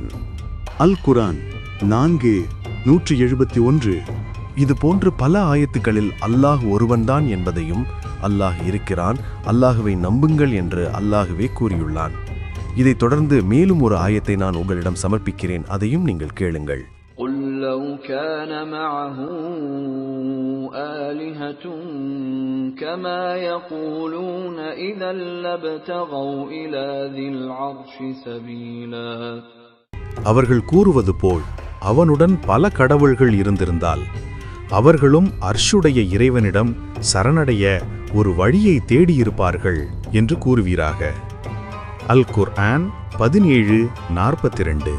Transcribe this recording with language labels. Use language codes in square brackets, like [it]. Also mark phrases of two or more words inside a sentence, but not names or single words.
[ta] அல் குர்ஆன் 4:171. இது போன்று பல ஆயத்துக்களில் அல்லாஹ் ஒருவன்தான் என்பதையும், அல்லாஹ் இருக்கிறான், அல்லாஹுவை நம்புங்கள் என்று அல்லாஹுவே கூறியுள்ளான். இதைத் தொடர்ந்து மேலும் ஒரு ஆயத்தை நான் உங்களிடம் சமர்ப்பிக்கிறேன், அதையும் நீங்கள் கேளுங்கள். [ar] قُلْ لَوْ كَانَ مَعَهُ آلِهَةٌ كَمَا يَقُولُونَ إِذًا لَابْتَغَوْا إِلَى ذِي الْعَرْشِ سَبِيلًا. [ta] அவர்கள் கூறுவது போல் அவனுடன் பல கடவுள்கள் இருந்திருந்தால் அவர்களும் அர்ஷுடைய இறைவனிடம் சரணடைய ஒரு வழியை தேடியிருப்பார்கள் என்று கூறுவீராக. அல் குர்ஆன் 17:42.